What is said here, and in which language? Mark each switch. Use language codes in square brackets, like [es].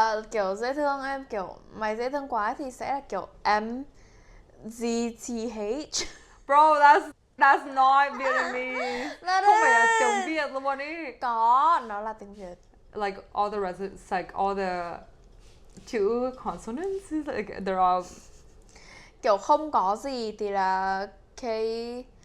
[vi] Kiểu dễ thương em kiểu mày dễ thương quá thì sẽ là kiểu MZTH. [en] Bro, that's not Vietnamese. That [vi] Không phải là [en] is. [vi] tiếng Việt luôn ý. Có, nó là tiếng Việt. [en] Like all the it's like all the two consonants, like they're all [vi] Kiểu không có gì thì là KCGI.